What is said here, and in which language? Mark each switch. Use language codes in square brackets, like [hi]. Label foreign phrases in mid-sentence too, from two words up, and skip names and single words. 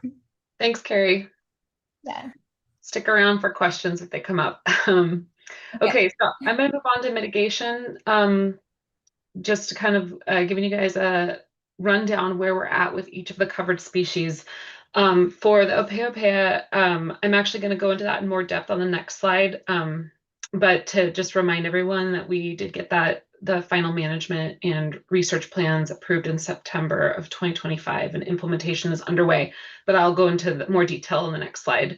[en] Thanks, Carrie. Yeah. Stick around for questions if they come up. Okay, so I'm going to move on to mitigation. Just to kind of giving you guys a rundown where we're at with each of the covered species. For the ʻōpeʻapeʻa, I'm actually going to go into that in more depth on the next slide. But to just remind everyone that we did get the final management and research plans approved in September of 2025, and implementation is underway, but I'll go into more detail in the next slide.